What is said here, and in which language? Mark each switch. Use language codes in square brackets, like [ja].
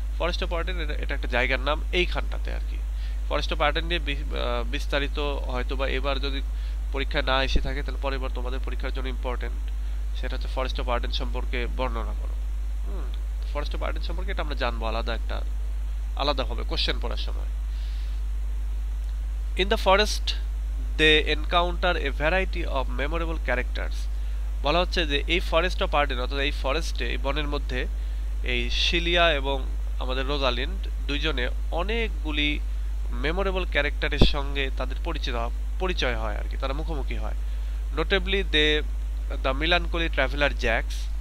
[bn] Forest of Arden এটা একটা জায়গার নাম এইখানটাতে আর কি। ফরেস্ট অফ আর্ডেন নিয়ে বিস্তারিত হয়তো বা এবার যদি পরীক্ষা না এসে থাকে তাহলে পরের বার তোমাদের পরীক্ষার জন্য ইম্পর্টেন্ট, সেটা হচ্ছে ফরেস্ট অফ আর্ডেন সম্পর্কে বর্ণনা করো। ফরেস্ট অফ আর্ডেন সম্পর্কে এটা আমরা জানবো আলাদা হবে কোশ্চেন পড়ার সময়। [en] In the forest they encounter a variety of memorable characters. [bn] বলা হচ্ছে যে এই ফরেস্ট অফ আর্ডেন অর্থাৎ এই ফরেস্টে, এই বনের মধ্যে এই সিলিয়া এবং আমাদের রোজালিন্ড দুইজনে অনেকগুলি মেমোরেবল ক্যারেক্টারের সঙ্গে তাদের পরিচয় হয় আর কি, তারা মুখোমুখি হয়। [en] Notably the melancholy traveller Jaques.